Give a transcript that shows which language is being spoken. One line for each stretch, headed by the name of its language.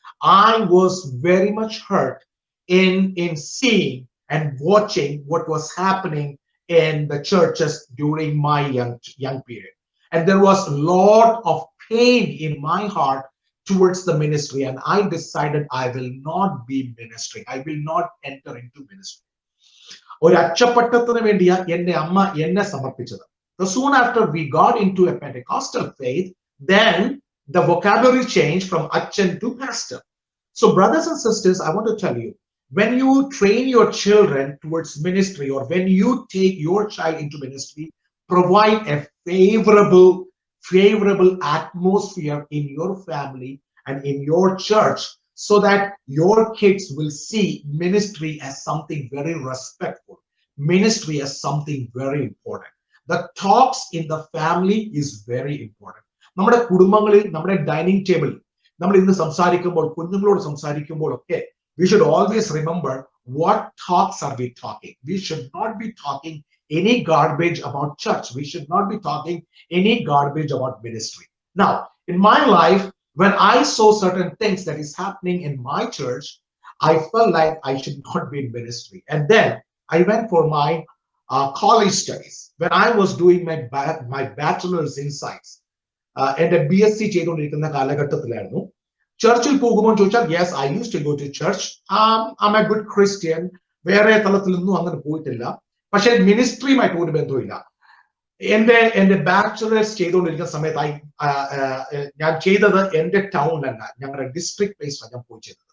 English: I was very much hurt in seeing and watching what was happening in the churches during my young period. And there was a lot of pain in my heart towards the ministry, and I decided I will not be ministering. I will not enter into ministry.
Malayalam: ഒരു അച്ചപ്പട്ടത്തിന് വേണ്ടിയാ എന്റെ അമ്മ എന്നെ സമർപ്പിച്ചത്.
English: So soon after we got into a Pentecostal faith, then the vocabulary changed from Achan to pastor. So brothers and sisters, I want to tell you, when you train your children towards ministry, or when you take your child into ministry, provide a favorable atmosphere in your family and in your church, so that your kids will see ministry as something very respectful, ministry as something very important. The talks in the family is very important.
Malayalam: നമ്മുടെ കുടുംബങ്ങളിൽ, നമ്മുടെ dining ടേബിളിൽ നമ്മൾ ഇന്ന് സംസാരിക്കുമ്പോൾ, കുഞ്ഞുങ്ങളോട് സംസാരിക്കുമ്പോൾ ഒക്കെ
English: we should always remember what talks are we talking. We should not be talking any garbage about church. We should not be talking any garbage about ministry. Now, in my life, when I saw certain things that is happening in my church, I felt like I should not be in ministry. And then I went for my college studies. When I was doing my bachelor's in science, and a BSc
Malayalam: ചെയ്തുകൊണ്ടിരിക്കുന്ന കാലഘട്ടത്തിലായിരുന്നു. ചർച്ചിൽ പോകുമ്പോൾ ചോദിച്ചാൽ,
English: yes, I used to go to church. I'm a good Christian.
Malayalam: വേറെ തലത്തിലൊന്നും അങ്ങനെ പോയിട്ടില്ല. പക്ഷെ മിനിസ്ട്രിയുമായിട്ട് ഒരു ബന്ധവുമില്ല. എന്റെ ബാച്ചുലേഴ്സ് ചെയ്തുകൊണ്ടിരിക്കുന്ന സമയത്ത് ഞാൻ ചെയ്തത് എന്റെ ടൗണിലല്ല, ഞങ്ങളുടെ ഡിസ്ട്രിക്ട് പ്ലേസിലാണ് ഞാൻ പോയി ചെയ്തത്.